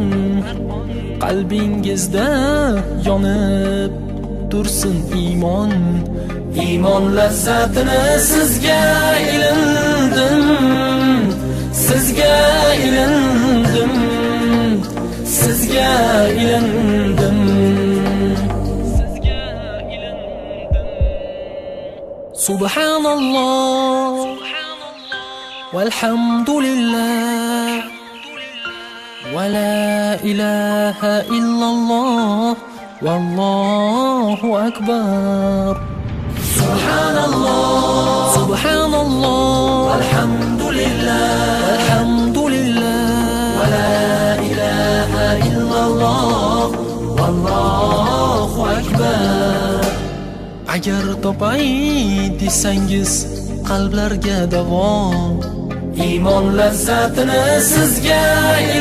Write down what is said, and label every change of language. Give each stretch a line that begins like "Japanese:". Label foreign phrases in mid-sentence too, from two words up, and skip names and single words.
Uzbek: Qalbingizda yonib tursin iymon, iymon lazzatini sizga ilindim, sizga ilindim, sizga ilindim, sizga ilindim.
Arabic: سبحان الله والحمد لله ولا إله إلا الله والله أكبر. سبحان الله سبحان الله والحمد لله والحمد لله ولا إله إلا الله والله أكبر.
Uzbek: Agar topay desangiz qalblarga davo, iymon lazzatini sizga